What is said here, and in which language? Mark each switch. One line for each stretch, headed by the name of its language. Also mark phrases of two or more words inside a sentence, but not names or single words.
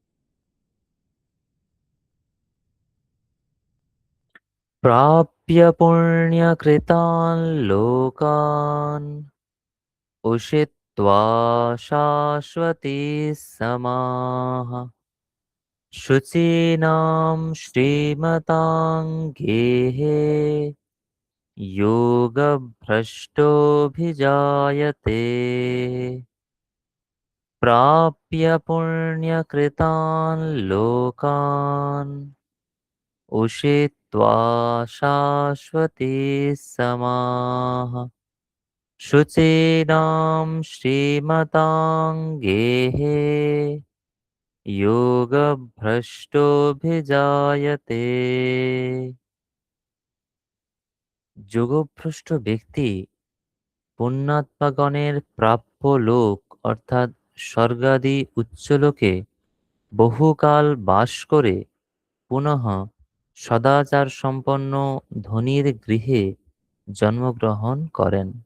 Sanskrit: প্রাপ্য পুণ্যকৃতাन् লোকাन् উষিত্वा শাশ্বতি সমাः शुचीनां श्रीमतां गेहे योगभ्रष्टोऽभिजायते प्राप्य पुण्यकृतान् लोकान् उषित्वा शाश्वती समाः शुचीनां श्रीमतां गेहे যোগভ্রষ্টভিজায়তে।
Bangla: যোগভ্রষ্ট ব্যক্তি পুণ্যাত্মাগণের প্রাপ্য লোক অর্থাৎ স্বর্গাদি উচ্চলোকে বহুকাল বাস করে পুনঃ সদাচার সম্পন্ন ধনীর গৃহে জন্মগ্রহণ করেন।